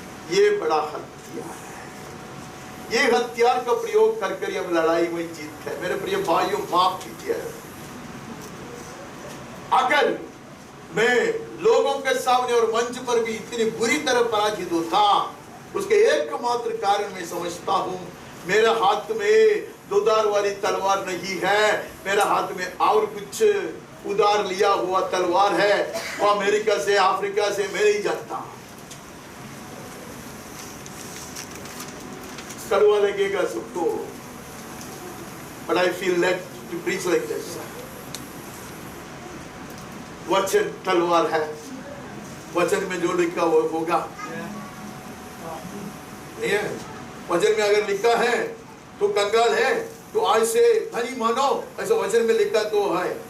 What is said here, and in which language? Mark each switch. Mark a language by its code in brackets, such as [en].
[hi] ये बड़ा हथियार है। ये हथियार का प्रयोग कर हम लड़ाई में जीतते हैं। मेरे प्रिय भाइयों, माफ कीजिए, अगर मैं लोगों के सामने और मंच पर भी इतनी बुरी तरह पराजित होता, उसके एकमात्र कारण मैं समझता हूं, मेरे हाथ में दुधार वाली तलवार नहीं है, मेरे हाथ में और कुछ उधार लिया हुआ तलवार है, वो अमेरिका से, अफ्रीका से मैं नहीं जानता। कड़वा लगेगा सबको, [en] but I feel led to preach like this। [hi] वचन तलवार है, वचन में जो लिखा वो होगा। नहीं है? वचन में अगर लिखा है तो कंगाल है तो आज से धनी मानो, ऐसा वचन में लिखा तो है।